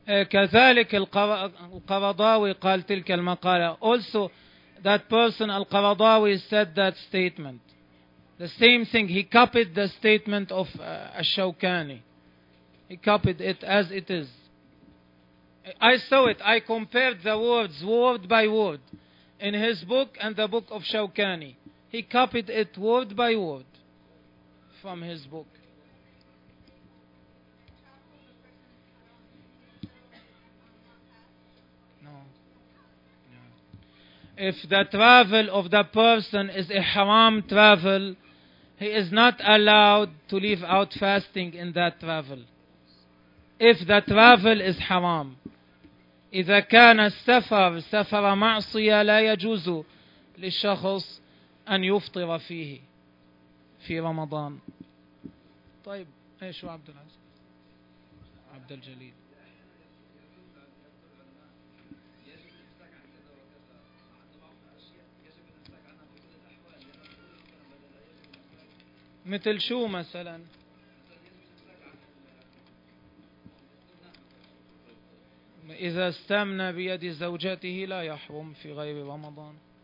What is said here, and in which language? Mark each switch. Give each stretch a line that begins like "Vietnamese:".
Arabic: كذلك القرضاوي قال تلك المقالة.
English: Also that person القرضاوي said that statement. The same thing, he copied the statement of الشوكاني. He copied it as it is. I saw it, I compared the words word by word in his book and the book of الشوكاني. He copied it word by word from his book. If the travel of the person is ihram travel, he is not allowed to leave out fasting in that travel. If the travel is haram,
Arabic: إذا كان السفر سفر معصية لا يجوز للشخص أن يفطر فيه في رمضان. طيب إيش عبد العزيز عبد الجليل؟ مثل شو مثلا؟ إذا استمنى بيد زوجته لا يحرم في غير رمضان.